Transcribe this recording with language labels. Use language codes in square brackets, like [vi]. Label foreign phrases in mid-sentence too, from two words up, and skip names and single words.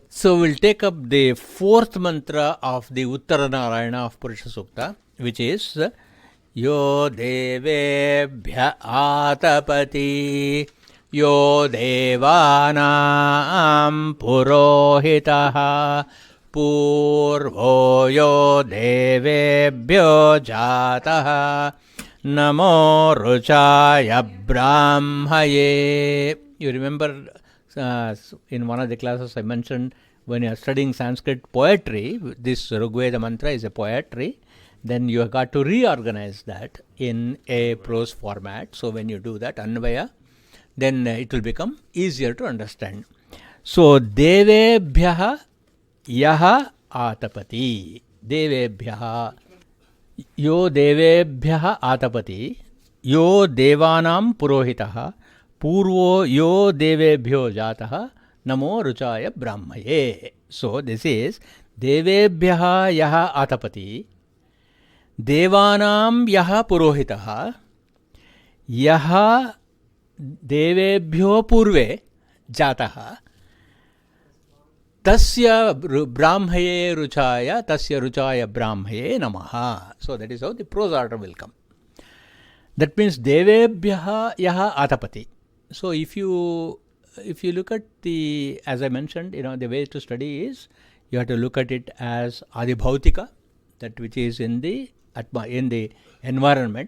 [en] So we'll take up the fourth mantra of the Uttara Narayana of Purusha Sukta, which is [sa] Yo Devebhya Atapati Yo Devanam Purohitaha Purvo Yo Devebhyo Jataha Namo Ruchaya Brahmaye. [en] You remember in one of the classes I mentioned, when you are studying Sanskrit poetry, this Rigveda mantra is a poetry, then you have got to reorganize that in a prose format. So when you do that, Anvaya, then it will become easier to understand. So, [sa] Devebhyaha Yaha Atapati. Devebhyaha Yo Devebhyaha Atapati Yo Devanam Purohitaha Purvo Yo Devebhyo Jataha Namo Ruchaya Brahmaye. [en] So this is [sa] Devebhyaha Yaha Atapati Devanam Yaha Purohitaha Yaha Devebhyo Purve Jataha Tasya Brahmaye Ruchaya Tasya Ruchaya Brahmaye Namaha. [en] So that is how the prose order will come. That means [sa] Devebhyaha Yaha Atapati. [en] So if you look at the, as I mentioned, the way to study is you have to look at it as Adibhautika, that which is in the environment.